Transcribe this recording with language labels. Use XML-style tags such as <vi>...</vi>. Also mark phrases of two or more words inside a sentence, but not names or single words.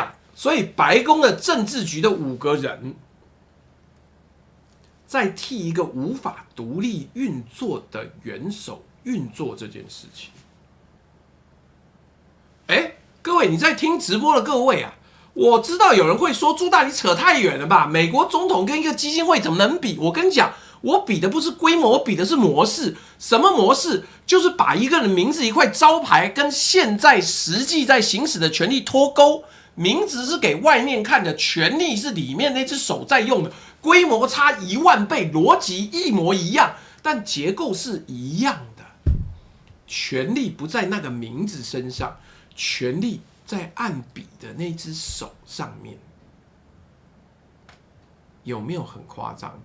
<zh>所以白宮的政治局的5個人，在替一個無法獨立運作的元首運作這件事情。各位，你在聽直播的各位啊，我知道有人會說朱大你扯太遠了吧？美國總統跟一個基金會怎麼能比？我跟你講，我比的不是規模，我比的是模式。什麼模式？就是把一個人名字一塊招牌跟現在實際在行使的權利脫鈎。名字是給外面看的，權力是裡面那只手在用的，規模差10000倍，邏輯一模一樣，但結構是一樣的。權力不在那個名字身上，權力在按筆的那只手上面。有沒有很誇張？</zh>